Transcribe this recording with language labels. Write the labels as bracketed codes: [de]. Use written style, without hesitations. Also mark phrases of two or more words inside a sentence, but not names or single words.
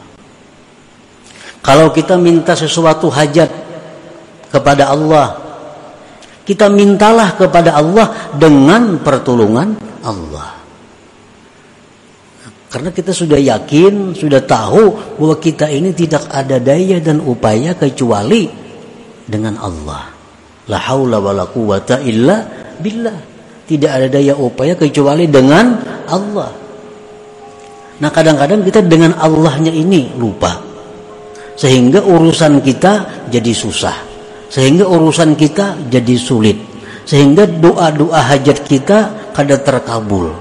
[id] Kalau kita minta sesuatu hajat kepada Allah, kita mintalah kepada Allah dengan pertolongan Allah. Karena kita sudah yakin, sudah tahu bahwa kita ini tidak ada daya dan upaya kecuali dengan Allah. [ar] لا حول ولا قوة إلا بالله. [id] Tidak ada daya upaya kecuali dengan Allah. Nah, kadang-kadang kita dengan Allahnya ini lupa. Sehingga urusan kita jadi susah. Sehingga urusan kita jadi sulit. Sehingga doa-doa hajat kita kada terkabul.